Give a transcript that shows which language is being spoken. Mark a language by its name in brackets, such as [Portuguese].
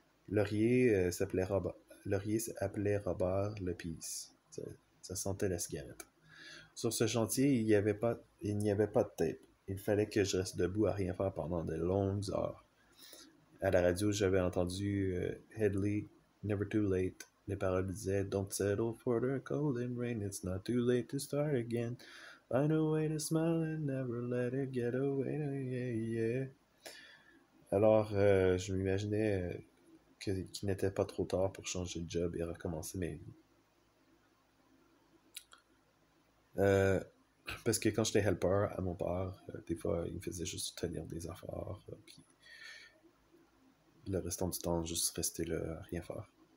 [French] Laurier s'appelait Robert le Peace. Ça sentait la cigarette. Sur ce chantier, il n'y avait pas de tape. Il fallait que je reste debout à rien faire pendant de longues heures. À la radio, j'avais entendu Headley, Never Too Late. Les paroles disaient [English] Don't settle for the cold and rain, it's not too late to start again. Find a way to smile and never let it get away. Yeah, yeah. [French] Alors, je m'imaginais qu'il n'était pas trop tard pour changer de job et recommencer ma vie. Parce que quand j'étais helper à mon père, des fois, il me faisait juste tenir des affaires, puis le restant du temps, juste rester là, à rien faire.